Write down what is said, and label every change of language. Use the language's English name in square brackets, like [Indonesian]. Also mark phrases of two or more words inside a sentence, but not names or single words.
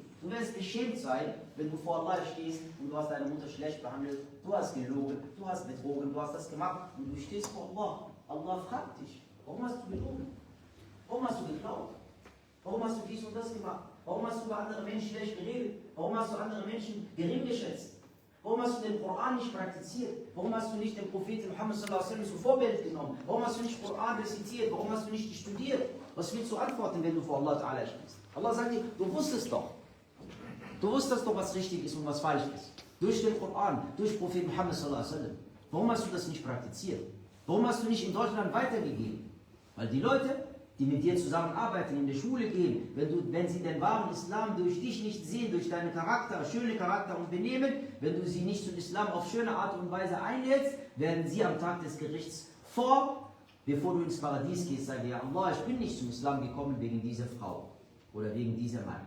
[German] Du wirst beschämt sein, wenn du vor Allah stehst und du hast deine Mutter schlecht behandelt, du hast gelogen, du hast betrogen, du hast das gemacht und du stehst vor Allah. Allah fragt dich, Warum hast du gelogen? Warum hast du geklaut? Warum hast du dies und das gemacht? Warum hast du über andere Menschen schlecht geredet? Warum hast du andere Menschen gering geschätzt? Warum hast du den Koran nicht praktiziert? Warum hast du nicht den Propheten Muhammad [Arabic] صلى الله عليه وسلم [German] zum Vorbild genommen? Warum hast du nicht Koran rezitiert? Warum hast du nicht studiert? Was willst du antworten, wenn du vor Allah Ta'ala stehst? Allah sagt dir, du wusstest doch. Du wusstest doch, was richtig ist und was falsch ist. Durch den Koran, durch Prophet Muhammad [Arabic] صلى الله عليه وسلم. [German] Warum hast du das nicht praktiziert? Warum hast du nicht in Deutschland weitergegeben? Weil die Leute, die mit dir zusammenarbeiten, in die Schule gehen, wenn sie den wahren Islam durch dich nicht sehen, durch deinen Charakter, schöne Charakter und Benehmen, wenn du sie nicht zum Islam auf schöne Art und Weise einlädst, werden sie am Tag des Gerichts bevor du ins Paradies gehst, sagen, ja Allah, ich bin nicht zum Islam gekommen wegen dieser Frau oder wegen dieser Mann.